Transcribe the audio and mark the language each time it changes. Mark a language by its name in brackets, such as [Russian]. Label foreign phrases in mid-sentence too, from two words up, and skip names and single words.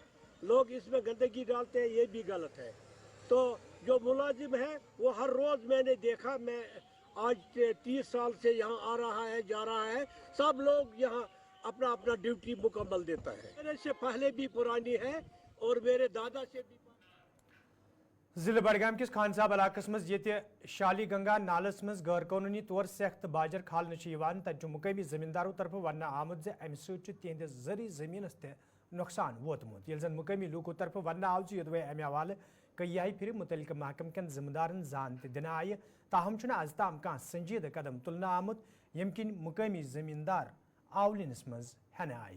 [Urdu] لوگ اس میں گندگی ڈالتے ہیں, یہ بھی غلط ہے. تو جو ملازم ہے وہ ہر روز میں نے دیکھا, میں آج 30 سال سے یہاں آ رہا ہے جا رہا ہے, سب لوگ یہاں اپنا اپنا ڈیوٹی مکمل دیتا ہے. میرے سے پہلے بھی پرانی ہے اور میرے دادا سے بھی. [Kashmiri] ضلع بڈگام کس خان صاحب علاقس مز شالی گنگا نالس مز غیر قانونی طور سخت باجر کھالنے تت مقامی زمینداروں طرف ون آمت زِ امہ سۭتۍ چھُ تہنٛدِس زرعی زمینس تہِ نۄقصان ووتمُت. ییٚلہِ زن مقامی لوٗکو طرف ون آو زِ یوٚدوے امہِ حوالہٕ کیاہہِ پھرِ متعلقہٕ محکمہٕ کٮ۪ن ذمہٕ دارن زان تہِ دِنہٕ آیہِ, تاہم چھُنہٕ از تام کانٛہہ سنجیدٕ قدم تُلنہٕ آمُت ییٚمہِ کِنۍ مقامی زمیندار آولِنس منٛز ہٮ۪نہٕ آیہِ.